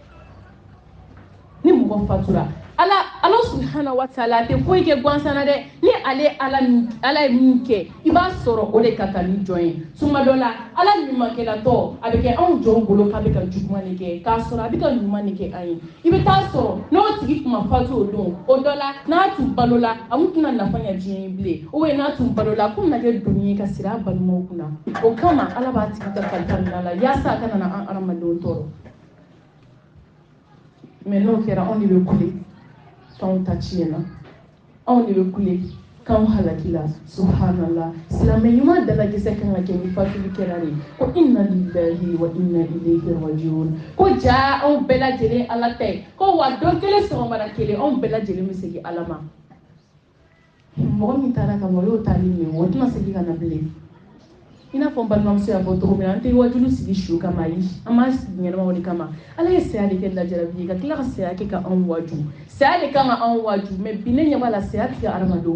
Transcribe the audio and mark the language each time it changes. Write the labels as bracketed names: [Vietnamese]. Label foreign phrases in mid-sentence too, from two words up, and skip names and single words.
[Bambara] ni mɔgɔ fatura ala [Arabic] سبحانه وتعالى [Bambara] a tɛ foyi kɛ gansan na dɛ ni ala ye min kɛ i b'a sɔrɔ o de ka kan ni jɔn ye tuma dɔ la ala ɲumankɛlatɔ a bɛ kɛ anw jɔn bolo k'a bɛ ka juguman de kɛ k'a sɔrɔ a bɛ ka ɲuman de kɛ an ye i bɛ taa sɔrɔ n'o tigi tun ma fatu o don o dɔ la n'a tun balola a tun tɛna nafa ɲɛ diɲɛ ye bilen [French] ou bien [Bambara] n'a tun balola a tun bɛna kɛ doni ye ka siri a balimaw kunna o kama ala b'a tigi ta kalifa minɛ la yaasa a kana na an adamadenw tɔɔrɔ mais n'o kɛra anw de bɛ kule k'anw ta tiɲɛna anw de bɛ kule k'anw halakila subhanallah silamɛ ɲuman dalajɛsɛ kan ka kɛ ni fatuli kɛra de ko [Arabic] إنا لله وإنا إليه راجعون [Bambara] ko jaa anw bɛɛ lajɛlen ala tɛ ko wa don kelen sɔgɔmada kelen anw bɛɛ lajɛlen bɛ segin ala ma mɔgɔ min taara ka bɔ o y'o taali min o tɛna segin ka na bilen i n'a fɔ n balimamuso y'a fɔ cogo min na an tɛ wajulu sigi su kama ayi an b'a sigi ɲɛnama o de kama ala ye saya de kɛ lajarabi ye ka tila ka saya kɛ ka anw waju saya de kan ka anw waju mais bi ne ɲɛ b'a la saya tɛ ka adamadenw